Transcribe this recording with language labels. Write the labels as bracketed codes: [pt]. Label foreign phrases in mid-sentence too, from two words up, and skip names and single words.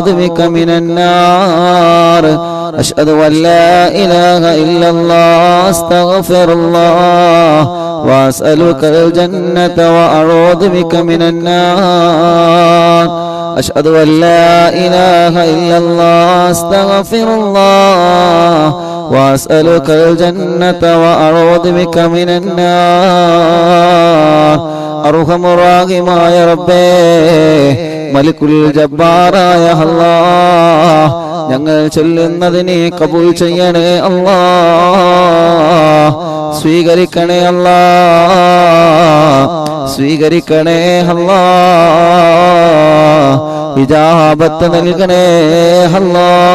[ar] بك من النار أشهد أن لا إله إلا الله أستغفر الله وأسألك الجنة وأعوذ بك من النار أشهد أن لا إله إلا الله أستغفر الله وأسألك الجنة وأعوذ بك من النار أرحم الراحمين يا ربي ملك الجبار يا الله [ml] ഞങ്ങൾ ചൊല്ലുന്നതിനെ കബൂൽ ചെയ്യണേ അല്ലാ, സ്വീകരിക്കണേ അല്ലാ, സ്വീകരിക്കണേ അല്ലാ, ഇജാബത്ത് നൽകണേ അല്ലാ.